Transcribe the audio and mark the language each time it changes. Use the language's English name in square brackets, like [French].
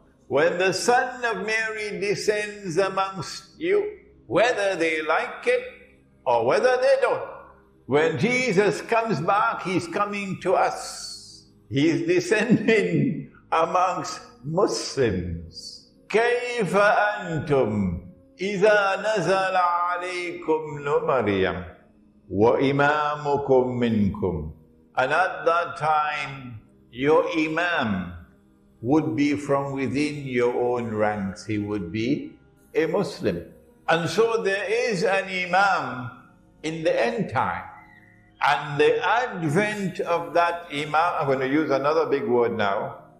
[English] When the son of Mary descends amongst you, whether they like it or whether they don't, when Jesus comes back, he's coming to us. He's descending amongst Muslims. [Arabic] كيف أنتم إذا نزل عليكم ابن مريم وإمامكم منكم. [English] And at that time, your Imam would be from within your own ranks. He would be a Muslim. And so there is an Imam in the end time. And the advent of that Imam, I'm going to use another big word now.